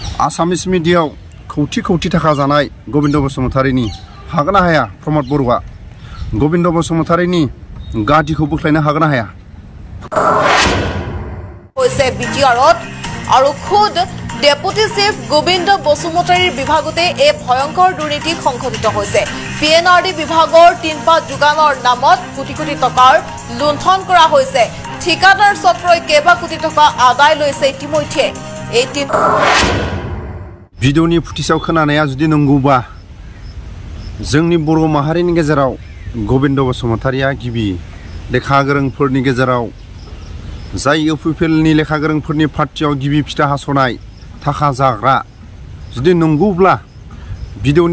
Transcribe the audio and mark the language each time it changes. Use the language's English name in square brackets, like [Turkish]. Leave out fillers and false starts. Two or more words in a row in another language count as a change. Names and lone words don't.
[Bodo] आसामिस मिडियायाव खौथि खौथि थाखा जानाय गबिन्द बसुमतारीनि हागोन ना हाया प्रमद बर'आ गबिन्द बसुमतारीनि गादिखौ बोख्लायनो हागोन ना हाया [Assamese] হৈছে বিটিআৰত আৰু খুদ ডেপুটি চিফ গোবিন্দ বসুমতাৰীৰ বিভাগতে এই ভয়ংকৰ দুৰ্নীতি সংঘটিত হৈছে পিএনআৰডি বিভাগৰ তিনপা যোগানৰ নামত কোটি কোটি টকাৰ লুণ্ঠন কৰা হৈছে ঠিকাদাৰ চক্ৰই কেবা কোটি টকা আদায় লৈছে ইতিমধ্যে এই [Bodo] भिडिअनि फुटेजाव खोनानाया जुदि नंगौबा जोंनि बर' माहारिनि गेजेराव गबिन्द बसुमतारीया गिबि लेखा गोरोंफोरनि गेजेराव जाय इउपिपिएलनि लेखा गोरोंफोरनि पार्टियाव गिबि फिथा हास'नाय थाखा जाग्रा जुदि नंगौब्ला भिडिअनि